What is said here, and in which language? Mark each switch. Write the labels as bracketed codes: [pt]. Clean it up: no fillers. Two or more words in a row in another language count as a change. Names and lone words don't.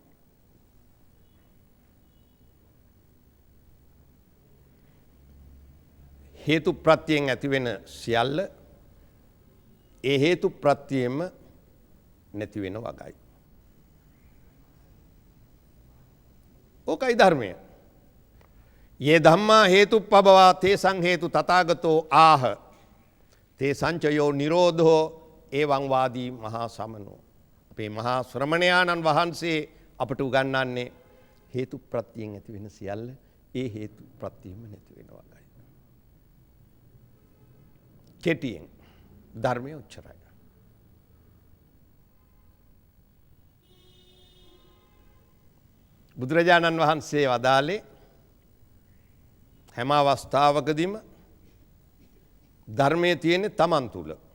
[si] හේතු ප්‍රත්‍යයෙන් ඇතිවෙන සියල්ල ඒ හේතු ප්‍රත්‍යයෙන්ම නැති වෙන වගයි. ඕකයි ධර්මය. [pi] යේ ධම්මා හේතුප්පබවා තේසං හේතු තථාගතෝ ආහ තේ සංචයෝ නිරෝධෝ එවං වාදී මහා සමනෝ. [si] අපේ මහා ශ්‍රමණයාණන් වහන්සේ අපට උගන්වන්නේ හේතු ප්‍රත්‍යයෙන් ඇති වෙන සියල්ල ඒ හේතු ප්‍රත්‍යයෙන්ම නැති වෙන වගයි. කෙටියෙන් ධර්මය උච්චරයි. බුදුරජාණන් වහන්සේ වදාළේ හැම අවස්ථාවකදීම ධර්මයේ තියෙන තමන් තුල.